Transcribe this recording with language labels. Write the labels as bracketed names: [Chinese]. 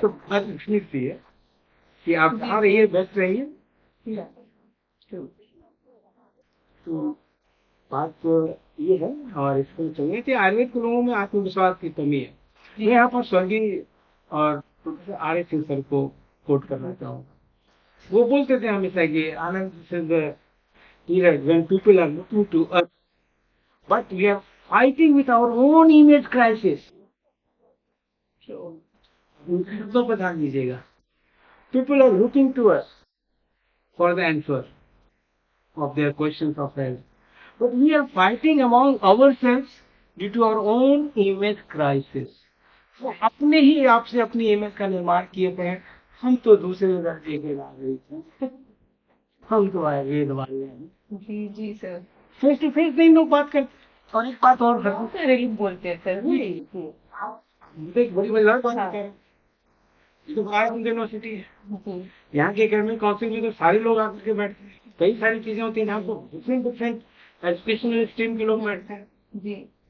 [Hindi] तो बात इतनी सी है कि आप कहाँ रहिए, बेस्ट रहिए। तो बात तो ये है, और इसको चाहिए कि आयुर्वेद के लोगों में आत्मविश्वास की कमी है। मैं यहाँ पर स्वर्गीय और professor R S Singh sir को कोट करना चाहूँगा। वो बोलते थे हमेशा कि [English] Anand, this is the period when people are looking to us, but we are fighting with our own image crisis. [Hindi] तो बता दीजिएगा, [English] people are looking to us for the answer of their questions of health, but we are fighting among ourselves due to our own image crisis. [Hindi] तो अपने ही आपसे अपनी image का निर्माण किए थे, हम तो दूसरे दर्जे के नागरिक हैं, हम तो आयुर्वेद वाले हैं। जी जी सर। फेस टू फेस नहीं लोग बात करते। और एक बात और बोलते हैं सर। मुझे एक बड़ी मजेदार बात कह रहे हैं, ये तो भारत यूनिवर्सिटी है, यहाँ के एकेडमिक काउंसिल में तो सारे लोग आकर के बैठते हैं, कई सारी चीजें होती हैं, यहाँ तो डिफरेंट डिफरेंट एजुकेशनल स्ट्रीम के लोग बैठते हैं जी।